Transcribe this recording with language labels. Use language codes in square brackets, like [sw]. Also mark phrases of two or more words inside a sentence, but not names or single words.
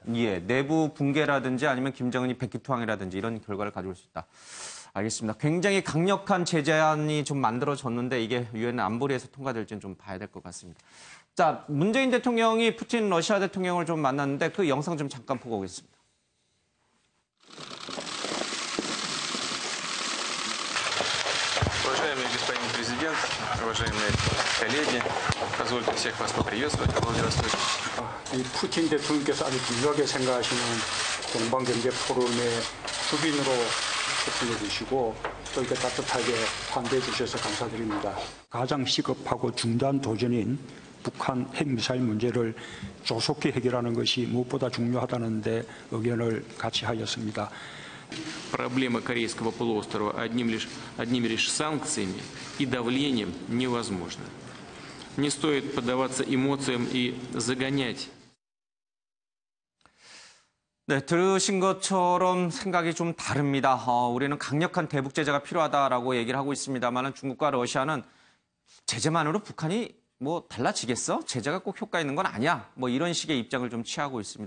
[ko] 예, 내부 붕괴라든지 아니면 김정은이 백기투항이라든지 이런 결과를 가져올 수 있다. 알겠습니다. 굉장히 강력한 제재안이 좀 만들어졌는데 이게 유엔 안보리에서 통과될지는 좀 봐야 될 것 같습니다. 자, 문재인 대통령이 푸틴 러시아 대통령을 좀 만났는데 그 영상 좀 잠깐 보고 오겠습니다. [ru] Уважаемый господин президент, уважаемые коллеги, позвольте всех вас поприветствовать. Здравствуйте. [ko] 이 푸틴 대통령께서 아주 중요하게 생각하시는 동방경제 포럼의 주빈으로 초청해 주시고 또 이렇게 따뜻하게 환대해 주셔서 감사드립니다. 가장 시급하고 중대한 도전인 북한 핵미사일 문제를 조속히 해결하는 것이 무엇보다 중요하다는 데 의견을 같이 하였습니다. [ru] Проблема Корейского полуострова одними лишь санкциями и давлением невозможна. Не стоит поддаваться эмоциям и загонять. [ko] 네, 들으신 것처럼 생각이 좀 다릅니다. 우리는 강력한 대북 제재가 필요하다라고 얘기를 하고 있습니다만 중국과 러시아는 제재만으로 북한이 뭐 달라지겠어? 제재가 꼭 효과 있는 건 아니야. 뭐 이런 식의 입장을 좀 취하고 있습니다.